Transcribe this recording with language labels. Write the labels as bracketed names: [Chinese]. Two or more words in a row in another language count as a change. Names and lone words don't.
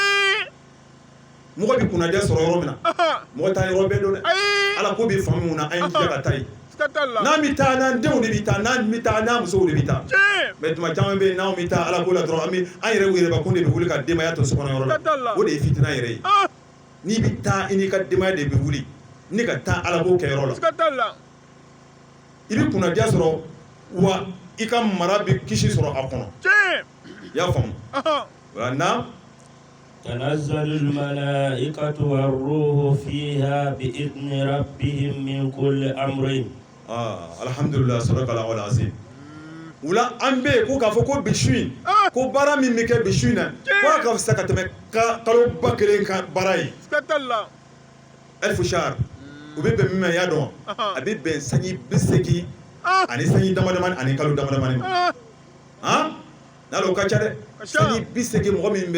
[Bambara] mɔgɔ bɛ kunnadiya sɔrɔ yɔrɔ min na mɔgɔ taa yɔrɔ bɛɛ dɔn dɛ ala ko bɛ faamu mun na an ye jija ka taa yen n'an bɛ taa n'an denw de bɛ taa n'an bɛ taa n'an musow de bɛ taa mɛ tuma caman bɛ yen n'anw bɛ taa ala ko la dɔrɔn an yɛrɛ yɛrɛbakun de bɛ wuli ka denbaya to sokɔnɔ yɔrɔ la o de ye fitina yɛrɛ ye n'i bɛ taa i n'i ka denbaya de bɛ wuli ni ka taa ala ko kɛyɔrɔ la i bɛ kunnadiya sɔrɔ wa i ka mara bɛ kisi sɔrɔ a kɔnɔ i y'a faamu wala na [Arabic] تنزل الملائكة والروح فيها بإذن ربهم من كل أمر الحمد لله صدق الله العظيم [Bambara] wula an bɛ ko k'a fɔ ko bi su in ko baara min bɛ kɛ bi su in na ko a ka fisa ka tɛmɛ kalo ba kelen ka baara ye [Arabic] ألف شهر [Bambara] u bɛ bɛn min ma i y'a dɔn a bɛ bɛn sanji 80 ani sanji damadamani ani kalo damadamani ma n'a o ka ca dɛ sanji 80 mɔgɔ min